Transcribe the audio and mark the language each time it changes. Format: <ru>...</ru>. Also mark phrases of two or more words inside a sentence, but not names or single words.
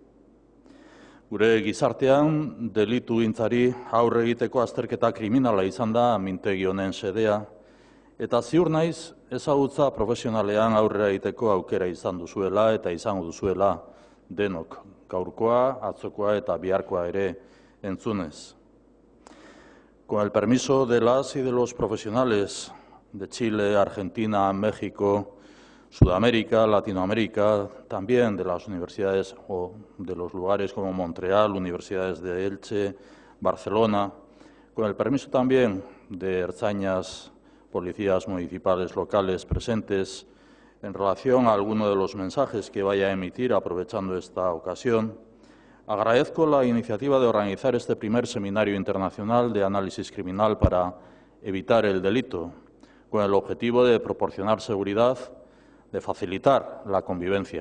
<eu>Gure gizartean delitu gintzari aurre egiteko azterketa kriminala izan da mintegi honen xedea, eta ziur naiz ezagutza profesionalean aurrera egiteko aukera izan duzuela eta izango duzuela denok, gaurkoa, atzokoa eta biharkoa ere entzunez.</eu> <es>Con el permiso de las y de los profesionales de Chile, Argentina, México, Sudamérica, Latinoamérica, también de las universidades o de los lugares como Montreal, universidades de Elche, Barcelona, con el permiso también de ertzainas, policías municipales locales presentes, en relación a alguno de los mensajes que vaya a emitir aprovechando esta ocasión, agradezco la iniciativa de organizar este primer seminario internacional de análisis criminal para evitar el delito, con el objetivo de proporcionar seguridad, de facilitar la convivencia.</es>